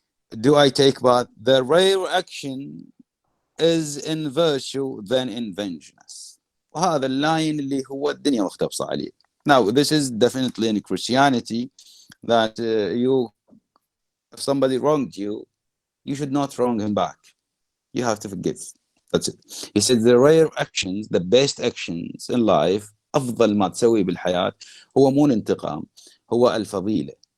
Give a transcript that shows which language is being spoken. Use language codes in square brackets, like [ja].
[en] Do I take part? The rare action is in virtue than in vengeance. [ar] وهذا اللاين اللي هو الدنيا مختبصة عليه. [en] Now, this is definitely in Christianity that if somebody wronged you, you should not wrong him back. You have to forgive. That's it. He said the rare actions, the best actions in life, [ar] أفضل ما تسوي بالحياة هو مو الانتقام، هو الفضيلة.